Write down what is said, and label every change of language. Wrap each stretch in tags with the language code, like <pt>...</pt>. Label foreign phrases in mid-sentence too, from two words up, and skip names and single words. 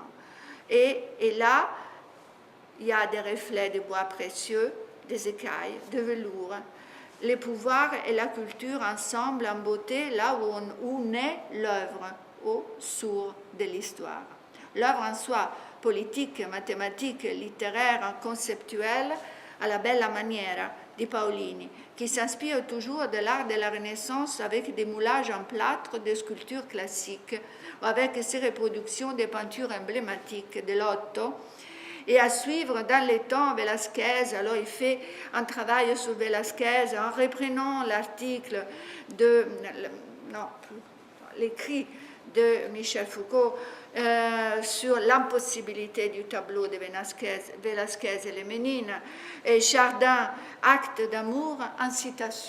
<fr>Et là, il y a des reflets de bois précieux, des écailles, de velours. Les pouvoirs et la culture ensemble en beauté, là où naît l'œuvre, au sourd de l'histoire. L'œuvre en soi, politique, mathématique, littéraire, conceptuelle, à la</fr> <it>bella maniera di Paolini,</it> <fr>qui s'inspire toujours de l'art de la Renaissance avec des moulages en plâtre de sculptures classiques, ou avec ses reproductions des peintures emblématiques de l'Otto. Et à suivre dans les temps Velázquez, alors il fait un travail sur Velázquez en reprenant l'article de, l'écrit de Michel Foucault sur l'impossibilité du tableau de Velázquez et les Ménines, et Chardin, Acte d'amour en citation.</fr>